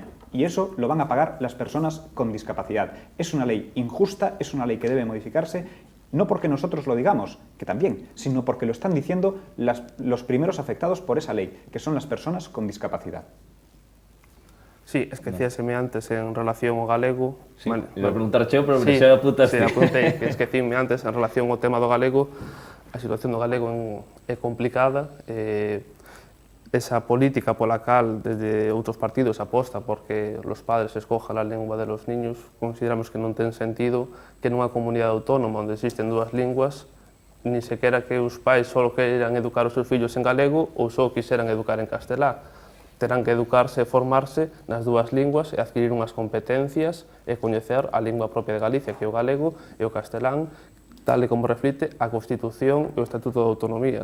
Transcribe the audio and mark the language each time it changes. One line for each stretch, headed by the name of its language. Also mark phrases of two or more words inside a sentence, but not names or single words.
Spanish: Y eso lo van a pagar las personas con discapacidad. Es una ley injusta, es una ley que debe modificarse, no porque nosotros lo digamos, que también, sino porque lo están diciendo los primeros afectados por esa ley, que son las personas con discapacidad.
Galician: Sí, es que decíaseme antes en relación ao galego...
Spanish: Sí, iba a preguntar Cheo, pero sí,
Galician: xa apuntaste. Sí, apuntei, que esquecíme antes en relación ao tema do galego. A situación do galego é complicada. Esa política pola cal desde outros partidos aposta porque os padres
Spanish: escojan a lengua de los niños,
Galician: consideramos que non ten sentido que nunha comunidade autónoma onde existen dúas linguas ni sequera que os pais só queiran educar os seus fillos en galego ou só quixeran educar en castelá. Terán que educarse e formarse nas dúas linguas e adquirir unhas competencias e coñecer a lingua propia de Galicia, que é o galego e o castelán, tal e como reflite a Constitución e o Estatuto de Autonomía.